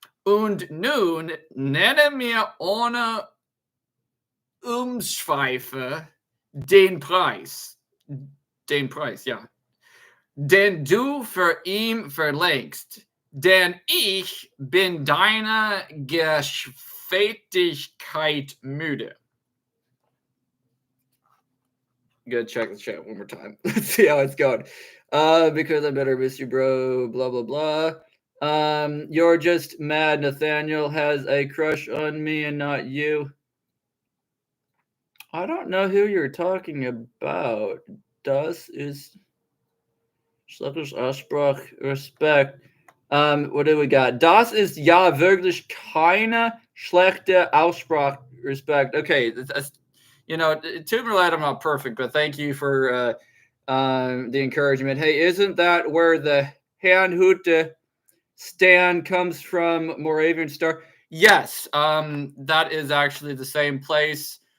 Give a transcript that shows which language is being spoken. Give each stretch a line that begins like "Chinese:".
German: Und nun nenne mir ohne Umschweife den Preis. Den Preis, ja. Den du für ihn verlangst. Denn ich bin deiner Geschwätzigkeit müde.
English: Good, check the chat one more time. Let's see how it's going. Because I better miss you, bro. Blah blah blah. You're just mad. Nathaniel has a crush on me and not you. I don't know who you're talking about.
German: Das ist schlechter Aussprach, Respekt.
English: What do we got?
German: Das ist ja wirklich keine schlechte Aussprache, Respekt.
English: Okay, that's, you know, too bad I'm not perfect, but thank you for the encouragement. Hey, isn't that where the Herrnhute stand comes from, Moravian Star? Yes, that is actually the same place.